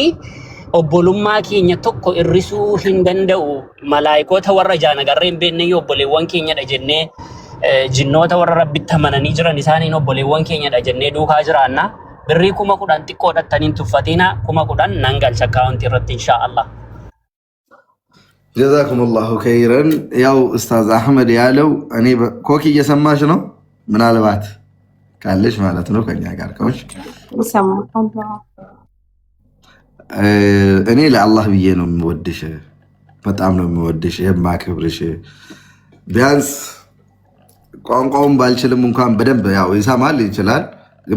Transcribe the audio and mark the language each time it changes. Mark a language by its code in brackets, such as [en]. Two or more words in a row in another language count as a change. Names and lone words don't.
[om] Obbolummaa keenya tokko irrisuu hin danda'u. Malaayikoota warra jaanagarree hin beekne obboleewwan keenyadha jennee jinnoota warra rabbitti amananii jiran isaaniin obboleewwan keenyadha jennee duukaa jiraanna. Birrii 10,000 xiqqoo dhattaniin tuffatina 10,000 nan galcha akkaawuntii irratti inshaallah. [ar] جزاكم الله خيرا። [am] ያው ኡስታዝ አህመድ ያለው እኔ ኮኪ እየሰማሽ ነው ምናልባት ካለሽ ማለት ነው ከኛ ጋር ከሆንሽ እኔ ለአላህ ብዬ ነው የምወድሽ፣ በጣም ነው የምወድሽ የማከብርሽ። ቢያንስ ቋንቋውን ባልችልም እንኳን በደንብ ያው ይሰማል ይችላል፣ ግን